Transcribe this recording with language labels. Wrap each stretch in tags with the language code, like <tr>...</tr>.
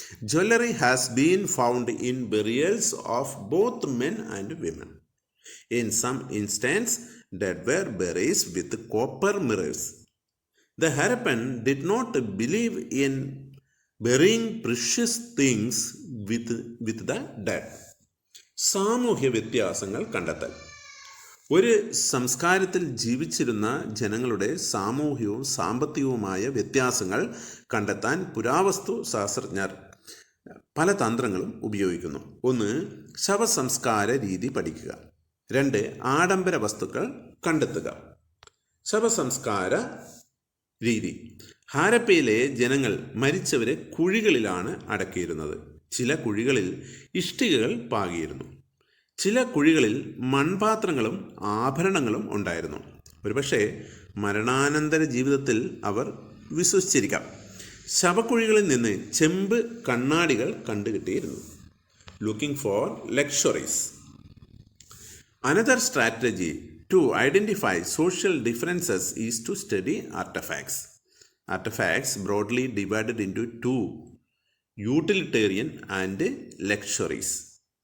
<en>Jewelry has been found in burials of both men and women. In some instances, dead were buried with copper mirrors. The Harappan did not believe in burying precious things with the dead.</en> <ml>സാമൂഹ്യ വ്യത്യാസങ്ങൾ കണ്ടെത്തൽ. ഒരു സംസ്കാരത്തിൽ ജീവിച്ചിരുന്ന ജനങ്ങളുടെ സാമൂഹ്യവും സാമ്പത്തികവുമായ വ്യത്യാസങ്ങൾ കണ്ടെത്താൻ പുരാവസ്തു ശാസ്ത്രജ്ഞർ പല തന്ത്രങ്ങളും ഉപയോഗിക്കുന്നു. 1. ശവസംസ്കാര രീതി പഠിക്കുക. 2. ആഡംബര വസ്തുക്കൾ കണ്ടെത്തുക. ശവസംസ്കാര രീതി. ഹാരപ്പയിലെ ജനങ്ങൾ മരിച്ചവരെ കുഴികളിലാണ് അടക്കിയിരുന്നത്. ചില കുഴികളിൽ ഇഷ്ടികകൾ പാകിയിരുന്നു. ചില കുഴികളിൽ മൺപാത്രങ്ങളും ആഭരണങ്ങളും ഉണ്ടായിരുന്നു. ഒരുപക്ഷെ മരണാനന്തര ജീവിതത്തിൽ അവർ വിശ്വസിച്ചിരിക്കാം. ശവക്കുഴികളിൽ നിന്ന് ചെമ്പ് കണ്ണാടികൾ കണ്ടുകിട്ടിയിരുന്നു.</ml> <en>looking for luxuries. Another strategy to identify social differences is to study artifacts. Artifacts broadly divided into two, utilitarian and luxuries.</en>